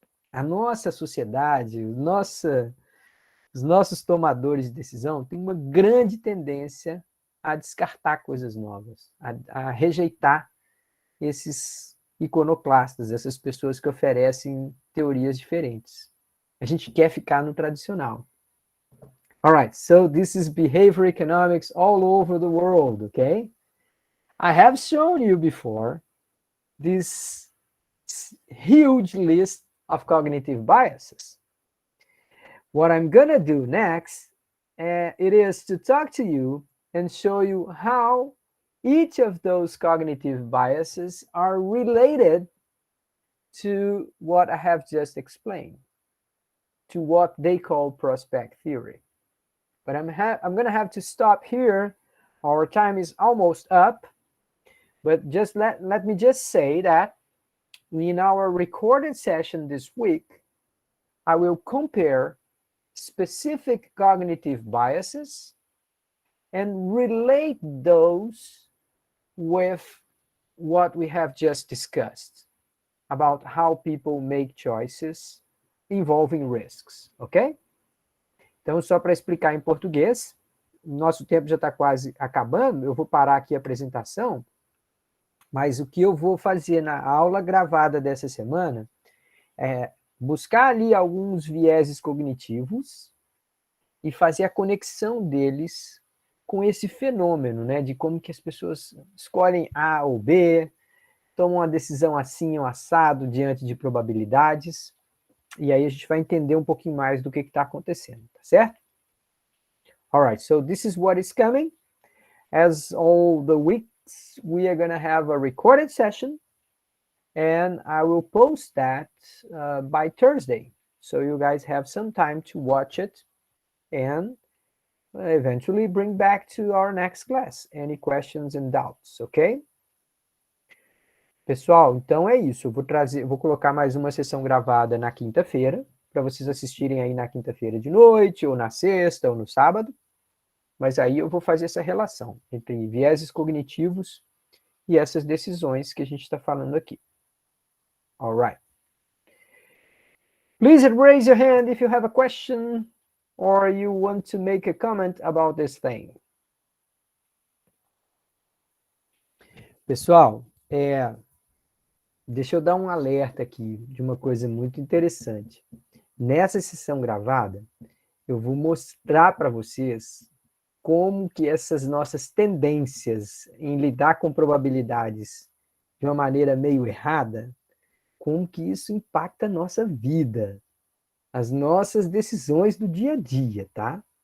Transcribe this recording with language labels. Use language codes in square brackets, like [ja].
[pt] A nossa sociedade, os nossos tomadores de decisão têm uma grande tendência a descartar coisas novas, a rejeitar esses iconoclastas, essas pessoas que oferecem teorias diferentes. A gente quer ficar no tradicional. [en] All right, so this is behavior economics all over the world, okay? I have shown you before this huge list of cognitive biases. What I'm going to do next, it is to talk to you and show you how each of those cognitive biases are related to what I have just explained, to what they call prospect theory. But I'm going to have to stop here. Our time is almost up. But just let me just say that in our recorded session this week, I will compare specific cognitive biases and relate those with what we have just discussed about how people make choices involving risks, ok? [pt] Então, só para explicar em português, nosso tempo já está quase acabando, eu vou parar aqui a apresentação, mas o que eu vou fazer na aula gravada dessa semana é buscar ali alguns vieses cognitivos e fazer a conexão deles com esse fenômeno, né, de como que as pessoas escolhem A ou B, tomam uma decisão assim ou assado diante de probabilidades, e aí a gente vai entender um pouquinho mais do que está acontecendo, tá certo? [en] Alright, so this is what is coming. As all the weeks, we are going to have a recorded session, and I will post that by Thursday. So you guys have some time to watch it and eventually bring back to our next class any questions and doubts, ok? [pt] Pessoal, então é isso. Eu vou colocar mais uma sessão gravada na quinta-feira, para vocês assistirem aí na quinta-feira de noite, ou na sexta, ou no sábado. Mas aí eu vou fazer essa relação entre vieses cognitivos e essas decisões que a gente está falando aqui. [en] All right. Please raise your hand if you have a question or you want to make a comment about this thing. [pt] Pessoal, deixa eu dar um alerta aqui de uma coisa muito interessante. Nessa sessão gravada, eu vou mostrar para vocês como que essas nossas tendências em lidar com probabilidades de uma maneira meio errada, como que isso impacta a nossa vida, as nossas decisões do dia a dia, tá?